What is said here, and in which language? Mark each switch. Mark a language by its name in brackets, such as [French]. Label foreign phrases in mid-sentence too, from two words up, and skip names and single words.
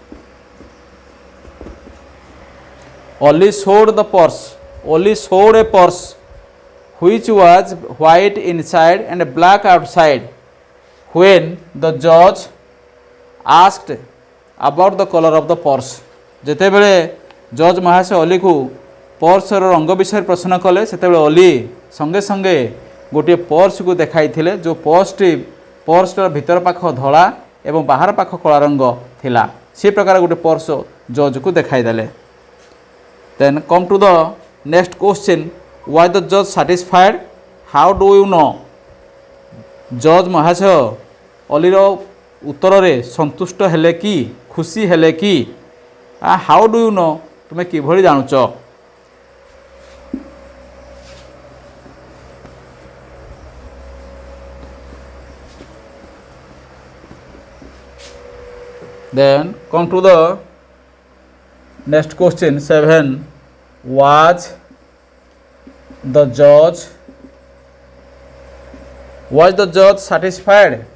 [English] Oli showed the purse. Oli showed a purse which was white inside and black outside. When the judge asked about the color of the purse. [Odia] ଯେତେବେଳେ ଜଜ୍ ମହାଶୟ ଅଲିକୁ ପର୍ସର ରଙ୍ଗ ବିଷୟରେ ପ୍ରଶ୍ନ କଲେ ସେତେବେଳେ ଅଲି ସଙ୍ଗେ ସଙ୍ଗେ ଗୋଟିଏ ପର୍ସକୁ ଦେଖାଇଥିଲେ ଯେଉଁ ପର୍ସର ଭିତର ପାଖ ଧଳା ଏବଂ ବାହାର ପାଖ କଳା ରଙ୍ଗ ଥିଲା। ସେ ପ୍ରକାର ଗୋଟେ ପର୍ସ ଜଜ୍କୁ ଦେଖାଇଦେଲେ। [English] then come to the next question, why the judge satisfied? How do you know? [Odia] ଜଜ୍ ମହାଶୟ ଅଲିର ଉତ୍ତରରେ ସନ୍ତୁଷ୍ଟ ହେଲେ କି ଖୁସି ହେଲେ କି? [English] How do you know, [Odia] ତୁମେ କିଭଳି ଜାଣୁଛ? [English] Then come to the next question 7. Was the judge satisfied?